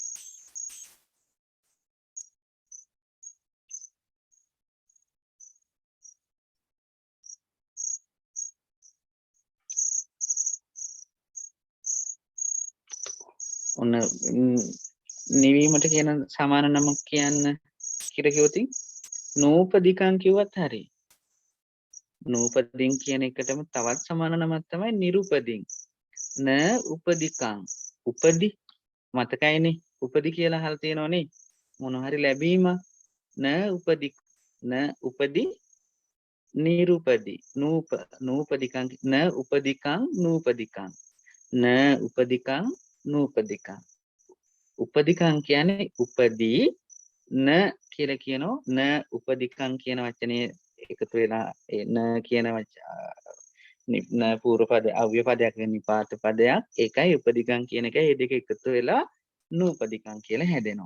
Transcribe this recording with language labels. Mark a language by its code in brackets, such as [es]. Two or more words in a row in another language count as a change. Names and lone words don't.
[si] ඔන්න නිවීමට කියන සමාන නමක් කියන්න කියලා කිව්වොතින් නූපදිකං කිව්වත් හරි. නූපදින් කියන එකටම තවත් සමාන නමක් තමයි නිරුපදින්. න උපදිකං උපදි මතකයිනේ උපදි කියලා අහලා තියෙනවනේ මොන හරි ලැබීම න උපදි නිරුපදී නූපදිකං න උපදිකං නූපදිකං න උපදිකං නූපදිකං උපදිකං කියන්නේ උපදී න කියලා කියනෝ න උපදිකං කියන වචනේ එකතු වෙලා න කියන න පූර්ව පද අව්‍ය පදයක් නිපාත පදයක් ඒකයි උපදිකං කියන එක මේ දෙක එකතු වෙලා නූපදිකං කියලා හැදෙනවා.